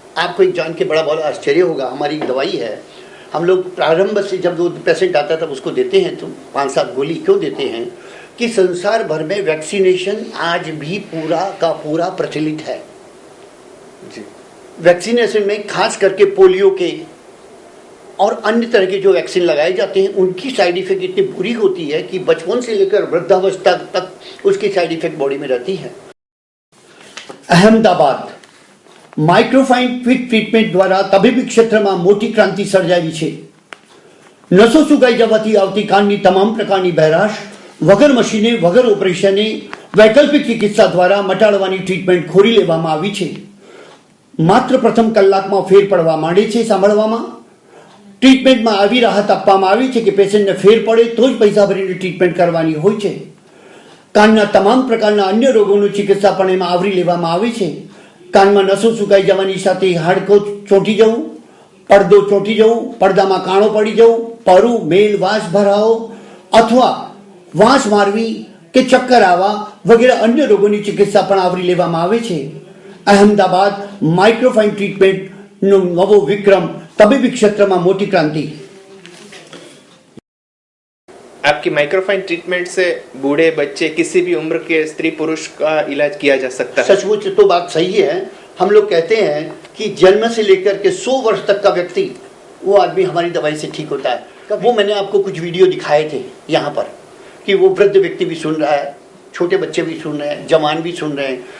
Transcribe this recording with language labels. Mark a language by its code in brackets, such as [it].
[hi] आपको एक जान के बड़ा आश्चर्य होगा, हमारी एक दवाई है, हम लोग प्रारंभ से जब वो पेशेंट आता है तब उसको देते हैं तो 5-7 गोली क्यों देते हैं कि संसार भर में वैक्सीनेशन आज भी पूरा का पूरा प्रचलित है जी। वैक्सीनेशन में खास करके पोलियो के और अन्य तरह के जो वैक्सीन लगाए जाते हैं उनकी साइड इफेक्ट इतनी बुरी होती है कि बचपन से लेकर वृद्धावस्था तक उसकी साइड इफेक्ट बॉडी में रहती है। अहमदाबाद [gu] માઇક્રોફાઇન ક્વિક ટ્રીટમેન્ટ દ્વારા તબીબી ક્ષેત્રમાં મોટી ક્રાંતિ સર્જાવી છે. નસો સુકાઈ જવાથી આવતી કાનની તમામ પ્રકારની બહેરાશ વગર મશીને વગર ઓપરેશને વૈકલ્પિક ચિકિત્સા દ્વારા મટાડવાની ટ્રીટમેન્ટ ખોરી લેવામાં આવી છે. માત્ર પ્રથમ કલાકમાં ફેર પડવા માંડે છે સાંભળવામાં. ટ્રીટમેન્ટમાં આવી રાહત આપવામાં આવી છે કે પેશન્ટને ફેર પડે તો જ પૈસા ભરીને ટ્રીટમેન્ટ કરવાની હોય છે. કાનના તમામ પ્રકારના અન્ય રોગોની ચિકિત્સા પણ એમાં આવરી લેવામાં આવે છે. કાનમાં નસો સુકાઈ જવાની સાથે હાડકો ચોંટી જવું, પડદો ચોંટી જવું, પડદામાં કાણો પડી જવું, પરું, મેલ, વાંસ ભરાવો અથવા વાંસ મારવી કે ચક્કર આવવા વગેરે અન્ય રોગોની चिकित्सा પણ આવરી લેવામાં આવે છે. અહેમદાબાદ માઇક્રોફાઇન ટ્રીટમેન્ટનો નવો વિક્રમ તબીબી ક્ષેત્રમાં મોટી ક્રાંતિ. [hi] आपकी माइक्रोफाइन ट्रीटमेंट से बूढ़े बच्चे किसी भी उम्र के स्त्री पुरुष का इलाज किया जा सकता है. सचमुच तो बात सही है. हम लोग कहते हैं कि जन्म से लेकर के 100 वर्ष तक का व्यक्ति वो आदमी हमारी दवाई से ठीक होता है. वो मैंने आपको कुछ वीडियो दिखाए थे यहाँ पर कि वो वृद्ध व्यक्ति भी सुन रहा है, छोटे बच्चे भी सुन रहे हैं, जवान भी सुन रहे हैं.